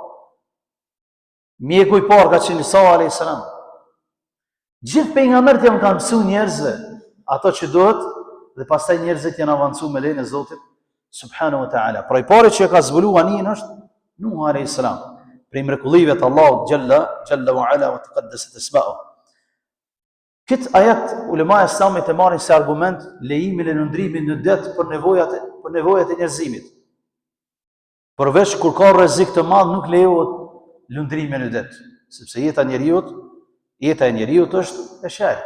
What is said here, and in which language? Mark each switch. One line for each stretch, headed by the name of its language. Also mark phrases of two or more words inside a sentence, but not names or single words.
Albanian: Mjeku i parë ka qenë Isa a.s. Gjithë pejgamberët janë kanë mësu njerëzve ato që duhet dhe pastaj njerëzit janë avancu me lejen e Zotit
Arabic: سبحانه وتعالى.
Albanian: Pra i pari që ka zbuluar anijen është Nuhu a.s. Prej mrekullive të Allahut
Arabic: جل وعلا وتقدست أسماؤه.
Albanian: Këtë ajet ulema e Islamit e marrin si argument lejimin e lundrimit në det për nevojat e njerëzimit. Përveç kur ka rrezik të madh nuk lejohet lundrimi në det, sepse jeta e njeriu është e shenjtë.